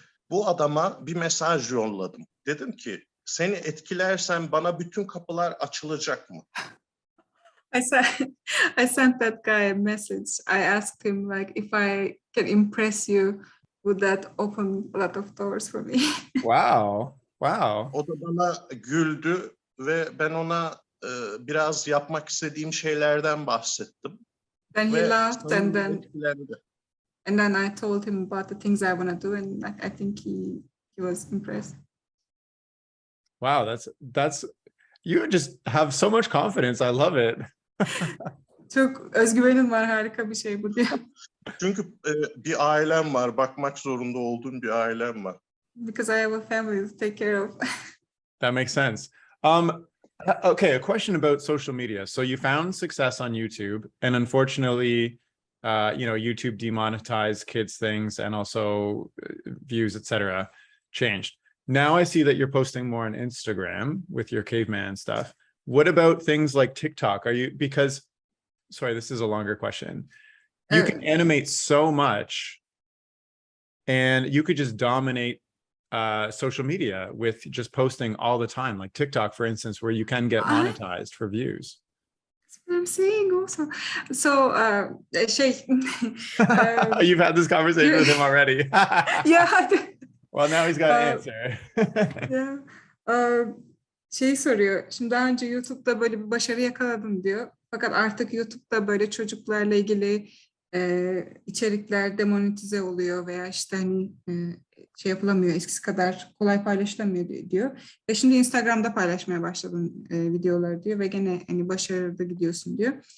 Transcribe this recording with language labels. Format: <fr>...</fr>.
<tr>Bu adama bir mesaj yolladım. Dedim ki seni etkilersem bana bütün kapılar açılacak mı?</tr> <en>I sent that guy a message. I asked him like if I can impress you, would that open a lot of doors for me? Wow.</en> <tr>O da bana güldü ve ben ona biraz yapmak istediğim şeylerden bahsettim.</tr> <en>Then he</en> <tr>Ve</tr> <en>laughed</en> <tr>etkilendi.</tr> <en>and then I told him about the things I want to do, and like I think he was impressed. Wow, that's you just have so much confidence. I love it.</en> <tr>Çok özgüvenin var, harika bir şey bu diyor. Çünkü bir ailem var, bakmak zorunda olduğum bir ailem var.</tr> <en>Because I have a family to take care of. That makes sense. Okay, a question about social media. So you found success on YouTube, and unfortunately, YouTube demonetized kids things and also views, etc. changed. Now I see that you're posting more on Instagram with your caveman stuff. What about things like TikTok? Sorry, this is a longer question. You can animate so much, and you could just dominate social media with just posting all the time, like TikTok, for instance, where you can get monetized for views. That's what I'm saying also. So, You've had this conversation with him already. Yeah. Well, now he's got an answer.</en> <tr>Soruyor. Şimdi daha önce YouTube'da böyle bir başarı yakaladım diyor. Fakat artık YouTube'da böyle çocuklarla ilgili içerikler demonetize oluyor veya işte hani yapılamıyor, eskisi kadar kolay paylaşılamıyor diyor. Ve şimdi Instagram'da paylaşmaya başladın videoları diyor ve gene hani başarılı gidiyorsun diyor.</tr>